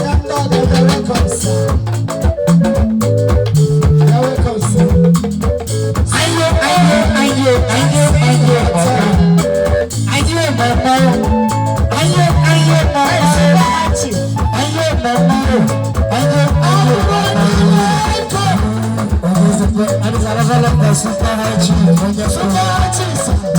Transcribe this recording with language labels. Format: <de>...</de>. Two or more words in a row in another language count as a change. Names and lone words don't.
<en>God, you're welcome, sir. You're welcome, sir. Aye, aye, aye, aye, aye, aye. Aye, mama. Aye, aye, mama. Aye, mama. Aye, aye, mama. That is another level of the Super High Chief. Super High Chief, sir.</en>